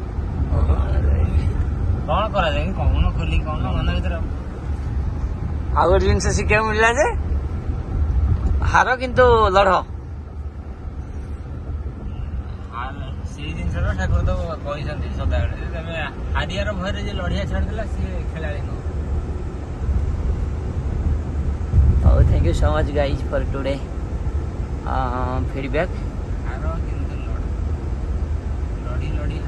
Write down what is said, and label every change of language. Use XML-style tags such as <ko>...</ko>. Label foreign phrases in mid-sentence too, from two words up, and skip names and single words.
<or>କଣ କରାଯାଏ କଣ ଖୋଲି କଣ ମନ ଭିତରେ ଆଉ ଗୋଟେ ଜିନିଷ ଶିଖିବାକୁ ମିଳିଲା ଯେ ହାର କିନ୍ତୁ ଲଢ ସେଇ ଜିନିଷଟା ଠାକୁର ତ କହିଛନ୍ତି ସଦାବେଳେ ତମେ ହାରିଆର ଭୟରେ ଯେ ଲଢିଆ ଛାଡିଦେଲା ସିଏ ଖେଳାଳି ନୁହଁ</or> <en>Oh, thank you so much guys for today feedback.</en>